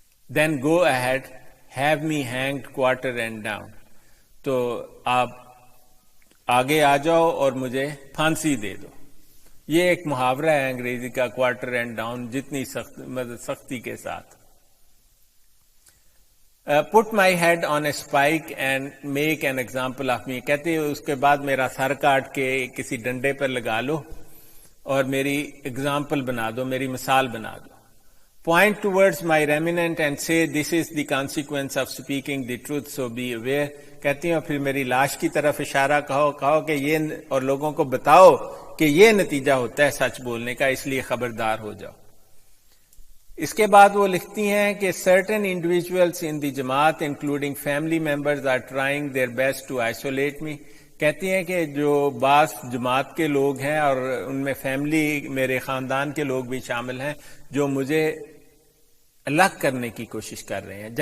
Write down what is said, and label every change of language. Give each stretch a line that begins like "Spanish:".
English: Then go ahead have me hanged quarter and down.
Urdu: تو آپ آگے آ جاؤ اور مجھے پھانسی دے دو. یہ ایک محاورہ ہے انگریزی کا،
English: quarter and down,
Urdu: جتنی سختی کے ساتھ.
English: Put my head on a spike and make an example of me.
Urdu: کہتے ہیں اس کے بعد میرا سر کاٹ کے کسی ڈنڈے پر لگا لو اور میری ایگزامپل بنا دو، میری مثال بنا دو.
English: Point towards my remnant and say this is the consequence of speaking the truth so be aware.
Urdu: کہتی ہیں پھر میری لاش کی طرف اشارہ کہو کہ یہ، اور لوگوں کو بتاؤ کہ یہ نتیجہ ہوتا ہے سچ بولنے کا، اس لیے خبردار ہو جاؤ. اس کے بعد وہ لکھتی ہیں کہ
English: certain individuals in the جماعت including family members are trying their best to isolate me.
Urdu: کہتی ہیں کہ جو بعض جماعت کے لوگ ہیں اور ان میں فیملی، میرے خاندان کے لوگ بھی شامل ہیں، جو مجھے الگ کرنے کی کوشش کر رہے ہیں.